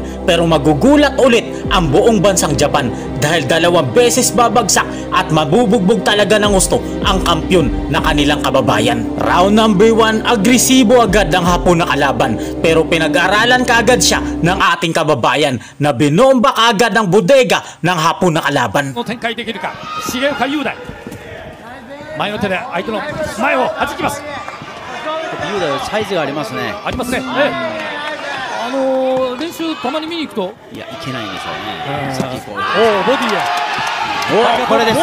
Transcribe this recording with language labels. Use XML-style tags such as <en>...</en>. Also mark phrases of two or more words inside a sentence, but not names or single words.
<tl>Pero magugulat ulit ang buong bansang Japan dahil 2 beses babagsak at mabubugbog talaga ng gusto ang kampyon na kanilang kababayan.</tl> <en>Round number 1,</en> <tl>agresibo agad ang Hapon na kalaban, pero pinag-aralan kaagad siya ng ating kababayan na binomba kaagad ang bodega ng Hapon na kalaban.</tl> <ja>の展開できるか重岡雄大。前の手で相手の前を弾きます。雄大はサイズがありますね。ありますね。練習たまに見に行くと、いや、いけないんですよね。さっきこう。おお、ボディへ。お、これです。</ja>